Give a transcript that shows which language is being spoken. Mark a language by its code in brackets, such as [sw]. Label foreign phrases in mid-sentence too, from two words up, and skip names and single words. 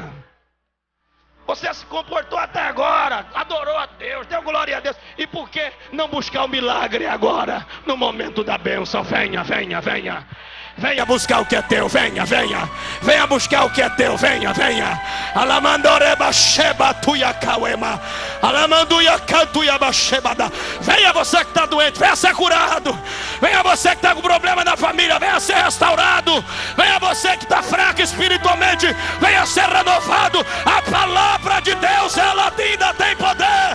[pt] Você se comportou até agora, adorou a Deus, deu glória a Deus. E por que não buscar o milagre agora, no momento da bênção? Venha, venha, venha. Venha buscar o que é teu, venha, venha. Venha buscar o que é teu, venha, venha. Alamandoreba sheba tuya kawema. Alamanduya kantuya bashebada. Venha você que está doente, venha ser curado. Venha você que está com problema na família, venha ser restaurado. Venha você que está fraco espiritualmente, venha ser renovado. A palavra de Deus, ela ainda tem poder.